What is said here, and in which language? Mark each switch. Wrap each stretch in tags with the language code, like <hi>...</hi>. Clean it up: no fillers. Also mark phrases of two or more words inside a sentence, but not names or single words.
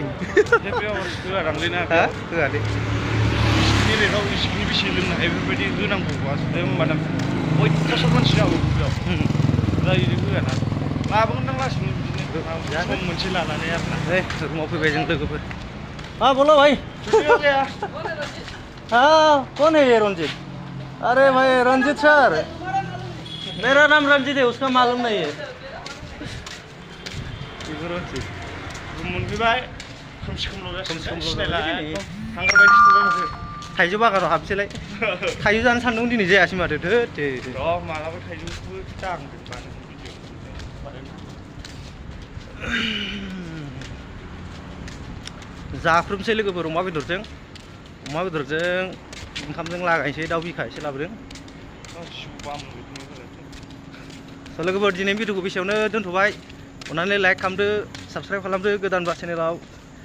<brx>होआदांलै ना होआलै बिसिनि रेटआव बिसिनि बेसे लोंनो हायो बेफोरबायदि होनांगौबा होमबाना अयथासार मानसि जागौ बेयाव जायो होआना लाबोगोन नों लासैनो बिदिनो सम मोनसे लानानै आरोना रुमाव फैबाय जों लोगोफोर</brx> <hi>हाँ बोलो भाई हाँ कौन है ये रंजीत अरे भाई रंजीत सर मेरा नाम रंजीत है उसका मालूम नहीं है</hi> <brx>मोनफैबाय खोमसि खोमलाव सिनायला थांग्राबायदि नुबाय माथो थाइजौ बागानाव हाबसैलाय थाइजौ जानो सानदों दिनै जायासै माथो धोत र' मालाबा थाइजौखौबो दांगोन जाख्रुबसै लोगोफोर अमा बेदरजों ओंखामजों लागायनोसै दाउ बिखा एसे लाबोदों लोगोफोर दिनै भिडिअखौ बेसेयावनो दोनथ'बाय अननानै लाइक खालामदो साबस्क्राइब खालामदो गोदानबा चेनेलाव</brx>